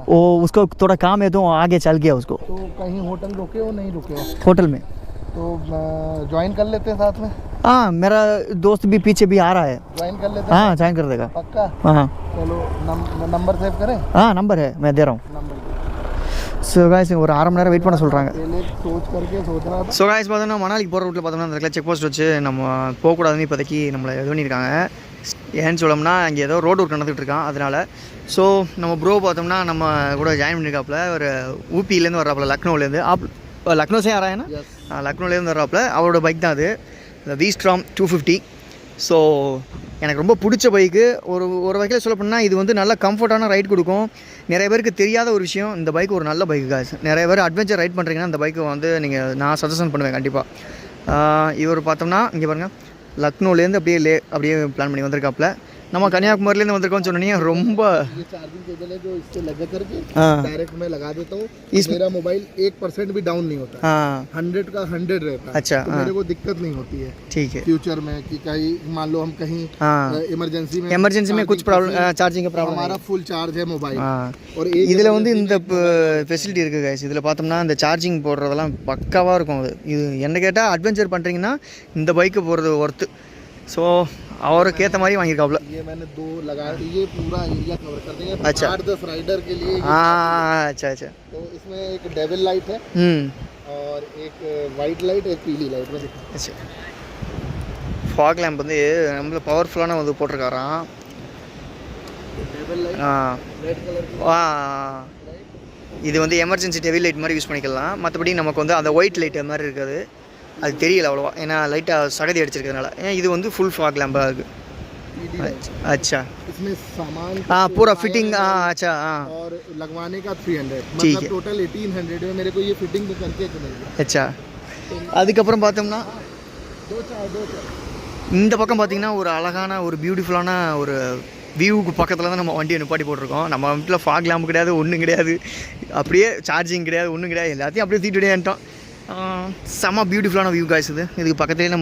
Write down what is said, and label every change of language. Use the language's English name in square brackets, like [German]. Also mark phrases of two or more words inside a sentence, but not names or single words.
[Hindi] वो उसको थोड़ा काम है तो आगे चल गया उसको तो कहीं होटल रुके हो नहीं रुके हो होटल में तो ज्वाइन कर लेते हैं साथ में हाँ मेरा दोस्त भी पीछे भी आ रहा है ज्वाइन कर लेते हैं हाँ ज्वाइन कर देगा पक्का हाँ चलो नंबर सेव करें हाँ नंबर है मैं दे रहा हूँ नंबर [English] so guys [Tamil] ஒரு அரை மணி நேரம் வெயிட் பண்ண சொல்கிறாங்க [Hindi] पहले सोच करके सोच रहा था [English] so guys [Tamil] பார்த்தோன்னா மணாலிக்கு போகிற ரூட்டில் பார்த்தோம்னா அந்த இடத்துல [English] check post [Tamil] வச்சு நம்ம போகக்கூடாதுன்னு இப்போதைக்கு நம்மளை இது பண்ணியிருக்காங்க ஏன்னு சொல்லோம்னா இங்கே ஏதோ [English] road work [Tamil] நடந்துகிட்டு இருக்கான் அதனால் ஸோ நம்ம ப்ரோ பார்த்தோம்னா நம்ம கூட ஜாயின் பண்ணியிருக்காப்புல ஒரு ஊபியிலேருந்து வர்றாப்புல லக்னோலேருந்து லக்னோ [Hindi] से आ रहा [Tamil] லக்னோலேருந்து வர்றாப்புல அவரோட பைக் தான் அது இந்த வீஸ்ட்ராம் 250 ஸோ எனக்கு ரொம்ப பிடிச்ச பைக்கு ஒரு வகையில் சொல்ல போனால் இது வந்து நல்ல கம்ஃபர்ட்டான ரைட் கொடுக்கும் நிறைய பேருக்கு தெரியாத ஒரு விஷயம் இந்த பைக் ஒரு நல்ல பைக்கு காசு நிறைய பேர் [English] adventure ride [Tamil] பண்ணுறீங்கன்னா இந்த பைக்கு வந்து நீங்கள் நான் சஜஷன் பண்ணுவேன் கண்டிப்பாக இவர் பார்த்தோம்னா இங்கே பாருங்கள் லக்னோலேருந்து அப்படியே பிளான் பண்ணி வந்திருக்காப்புல நம்ம கன்னியாகுமரியிலேருந்து வந்திருக்கோம்னு சொன்னீங்க ரொம்ப [English] charging cable [Hindi] है जो इससे लगा करके डायरेक्ट मैं लगा देता हूँ मेरा मोबाइल 1% भी डाउन नहीं होता हाँ 100 का 100 रहता है अच्छा तो मेरे को दिक्कत नहीं होती है ठीक है फ्यूचर में कि कहीं मान लो हम कहीं इमरजेंसी में कुछ प्रॉब्लम चार्जिंग का प्रॉब्लम हमारा [English] full charge [Hindi] है मोबाइल और [Tamil] இதில் வந்து இந்த ஃபெசிலிட்டி இருக்குது கைஸ் இதில் பார்த்தோம்னா இந்த சார்ஜிங் போடுறதெல்லாம் பக்காவாக இருக்கும் அது இது என்ன கேட்டால் அட்வென்ச்சர் பண்ணுறீங்கன்னா இந்த பைக்கு போகிறது ஒர்த்து ஸோ அவருக்கு ஏற்ற மாதிரி வாங்கியிருக்காப்புல [Hindi] ये मैंने 2 लगा ये पूरा एरिया कवर कर देंगे अच्छा 8-10 राइडर के लिए हाँ अच्छा तो इसमें एक डेविल लाइट है और एक वाइट लाइट एक पीली लाइट में [Tamil] अच्छा [English] fog lamp [Tamil] வந்து நம்மள பவர்ஃபுல்லான வந்து போட்டிருக்காராம் [English] devil light red color [Tamil] இது வந்து [English] emergency devil light [Tamil] மாதிரி யூஸ் பண்ணிக்கலாம் மற்றபடி நமக்கு வந்து அந்த [English] white light [Tamil] மாதிரி இருக்காது அது தெரியல அவ்வளோவா ஏன்னா லைட்டாக சகதி அடிச்சிருக்கிறதுனால ஏன் இது வந்து [English] full fog [Tamil] லேம்பாக இருக்குது अच्छा [Hindi] इसमें सामान हाँ पूरा फिटिंग हाँ अच्छा हाँ और लगवाने का 300 मतलब टोटल 1800 में मेरे को ये फिटिंग भी करके मिलेगी [Tamil] अच्छा அதுக்கப்புறம் பார்த்தோம்னா இந்த பக்கம் பார்த்தீங்கன்னா ஒரு அழகான ஒரு பியூட்டிஃபுல்லான ஒரு வியூவுக்கு பக்கத்தில் தான் நம்ம வண்டியை நிப்பாட்டி போட்டிருக்கோம் நம்ம வீட்டில் [English] fog lamp [Tamil] கிடையாது ஒன்றும் கிடையாது அப்படியே சார்ஜிங் கிடையாது ஒன்றும் கிடையாது எல்லாத்தையும் அப்படியே தூக்கிட்டு வந்துட்டோம் செம்ம பியூட்டிஃபுல்லான [English] view guys [Tamil] இதுக்கு பக்கத்துலேயே நம்ம